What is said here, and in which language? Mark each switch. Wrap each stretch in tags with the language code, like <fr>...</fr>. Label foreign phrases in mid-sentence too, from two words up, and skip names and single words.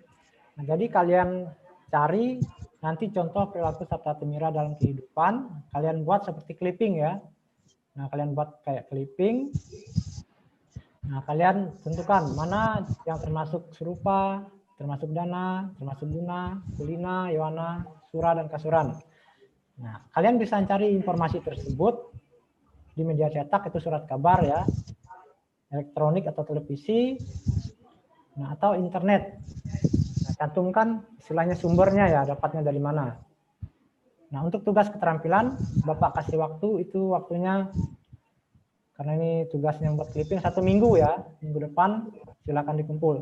<id>Nah, jadi kalian cari nanti contoh perilaku Saptatimira dalam kehidupan, kalian buat seperti clipping ya. Nah, kalian buat kayak clipping. Nah, kalian tentukan mana yang termasuk serupa, termasuk dana, termasuk guna, kulina, yowana, sura, dan kasuran. Nah, kalian bisa cari informasi tersebut di media cetak itu surat kabar ya, elektronik atau televisi, nah atau internet. Nah, cantumkan istilahnya sumbernya ya, dapatnya dari mana. Nah, untuk tugas keterampilan, Bapak kasih waktu, itu waktunya, karena ini tugasnya buat clipping 1 minggu ya, minggu depan silakan dikumpul.</id>